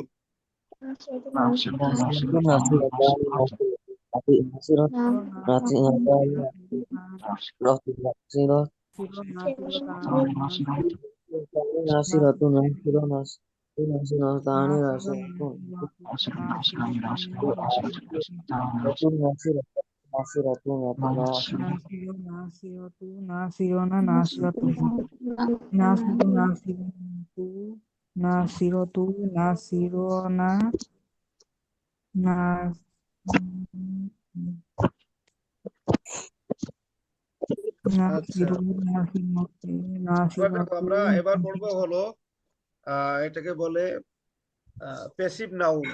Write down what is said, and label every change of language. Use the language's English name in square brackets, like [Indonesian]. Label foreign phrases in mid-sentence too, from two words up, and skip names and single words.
[Arabic] ناصرةٌ ناصرتانِ ناصرة ناصرتانِ ناصرةٌ ناصرة ناصرةٌ ناصرا ناصرتانِ ناصرةٌ ناصرةٌ ناصرةٌ ناصرةٌ ناصرنا ناصرةُ ناصرُ ناصرتُ ناصرتُ ناصرنا ناص [Bangla] আচ্ছা, [Arabic] ناصرُ ناصرتُ [Bangla] এবার দেখো [Arabic] নাসিরাতু [Bangla] আমরা এবার পড়বো হলো এটাকে বলে [English] passive noun.